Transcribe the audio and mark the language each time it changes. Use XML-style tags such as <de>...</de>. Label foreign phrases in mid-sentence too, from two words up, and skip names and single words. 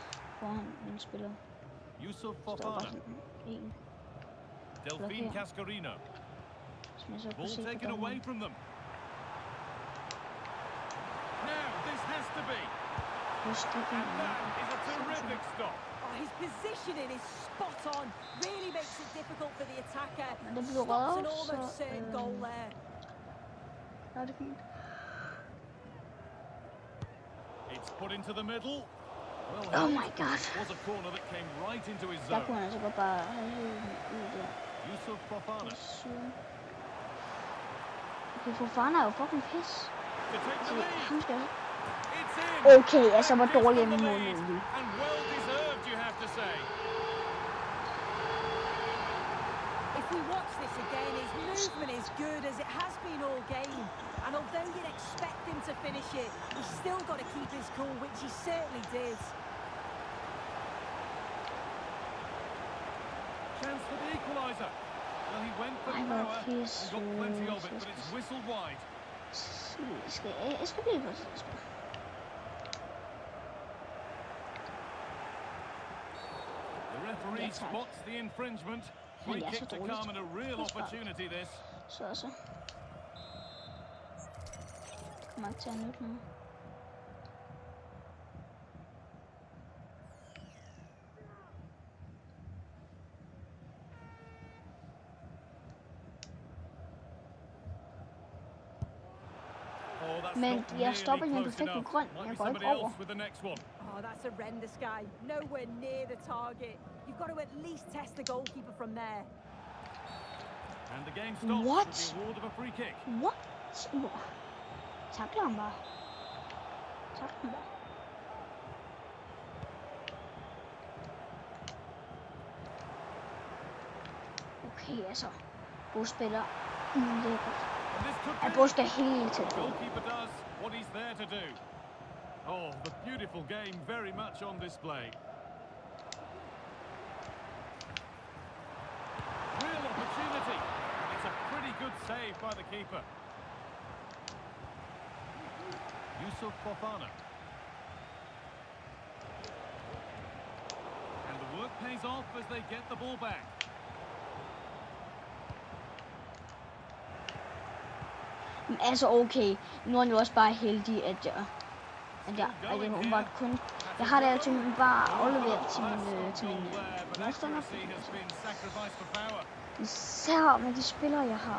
<da>Yusuf Så der var bare Fofana. sådan en. Delphine Cascarino. Som jeg så kunne</da> <en>Ball</en> <da>se på</da> <en>taken away</en> <da>dommeren.</da> <en>from them. Now, this has to be.</en> <da>Plus det</da> <en>And that is a terrific stop. Oh, his positioning is spot on. Really makes it difficult for the attacker.</en> <da>Men det blev</da> <en>Stops an</en> <da>røget,</da> <en>almost</en> <da>så</da> <en>certain goal there.</en> <da>ja, det er fint.</da> <en>It's put into the middle. Well, Oh held. my god. Was a corner that came right into his</en> <da>Der</da> <en>zone.</en> <da>kunne han altså godt bare have hævet den ud der. Yusuf Fofana Syden. Okay, Fofana er jo fucking pis.</da> <en>to take the lead.</en> <da>Ham skal</da> <en>It's in.</en> <da>okay, altså hvor</da> <en>And this</en> <da>dårlig</da> <en>for</en> <da>en</da> <en>the</en> <da>mål</da> <en>lead.</en> <da>nu.</da> <en>And well deserved, you have to say. If we watch this again, his movement is good as it has been all game. And although you'd expect him to finish it, he's still got to keep his cool, which he certainly did. Chance for the equaliser. Well, he went for I power love his, and got plenty of it, but it's whistled wide.</en> <da>Jeg skal blive på det.</da> <en>The referee Yes, sir. spots the infringement. Free Yes, kick it's to always- Carmen, a real it's fine. opportunity this.</en> <da>Så. Kommer ikke til at nytte noget.</da> <en>Oh, that's</en> <da>Men</da> <en>not</en> <da>jeg stopper</da> <en>nearly</en> <da>den</da> <en>close</en> <da>perfekte</da> <en>enough.</en> <da>grøn.</da> <en>Might</en> <da>Jeg</da> <en>be</en> <da>går</da> <en>somebody</en> <da>ikke over.</da> <en>else with the next one. Oh, that's horrendous, guy. Nowhere near the target. You've got to at least test the goalkeeper from there. And the game stops What? with the award of a free kick. What?</en> <da>Takler ham bare. Takler ham bare. Okay, altså. Bospiller. Lækkert.</da> <en>And this could</en> <da>At</da> <en>be.</en> <da>Bo skal helt tæt</da> <en>The</en> <da>på.</da> <en>goalkeeper does what he's there to do. Oh, the beautiful game very much on display. Real opportunity. It's a pretty good save by the keeper. Yusuf Fofana. And the work pays off as they get the ball back.</en> <da>Men altså okay. Nu er han jo også bare heldig, at jeg åbenbart kun... Jeg har det altid bare afleveret til min modstander. Især med de spillere, jeg har.</da>